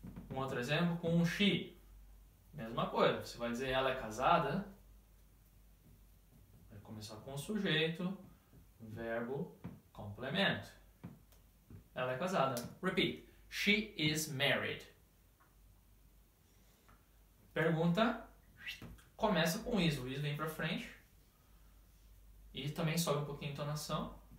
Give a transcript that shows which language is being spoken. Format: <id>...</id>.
<pt>Um outro exemplo com o she. Mesma coisa. Você vai dizer ela é casada. Vai começar com o sujeito, verbo, complemento. Ela é casada. Repeat.</pt> <en>She is married. Pergunta.</en> <pt>começa com is. O is vem pra frente. E também sobe um pouquinho a entonação.</pt>